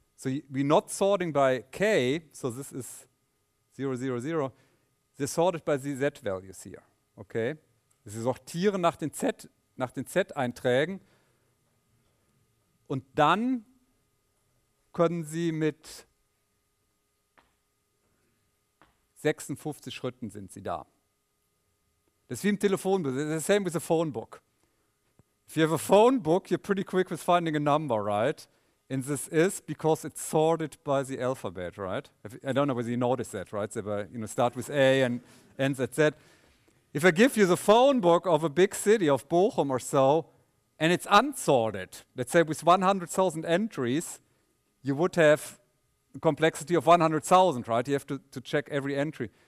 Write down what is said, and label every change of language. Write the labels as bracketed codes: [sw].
[en] So we're not sorting by k, so this is 0, 0, 0. They're sorted by the z values here. Okay? [de] Sie sortieren nach den z-Einträgen und dann können Sie mit 56 Schritten sind Sie da. Das ist wie im Telefonbuch. [en] It's the same with a phone book. If you have a phone book, you're pretty quick with finding a number, right? And this is because it's sorted by the alphabet, right? I don't know whether you noticed that, right? They were, start with A and ends at Z. If I give you the phone book of a big city of Bochum or so, and it's unsorted, let's say with 100,000 entries, you would have a complexity of 100,000, right? You have to check every entry.